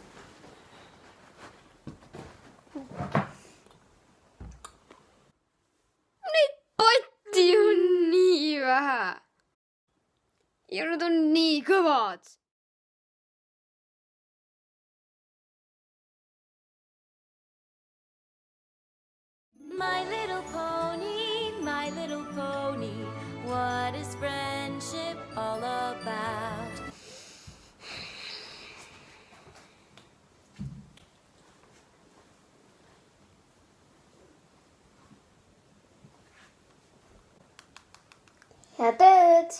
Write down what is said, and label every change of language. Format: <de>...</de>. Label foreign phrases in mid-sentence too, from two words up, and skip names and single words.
<et>Neid potti on nii vähe. Ja nad on nii kõvad.</et> <en>My little pony, what is friendship all about?</en> <et>head tööd.</et>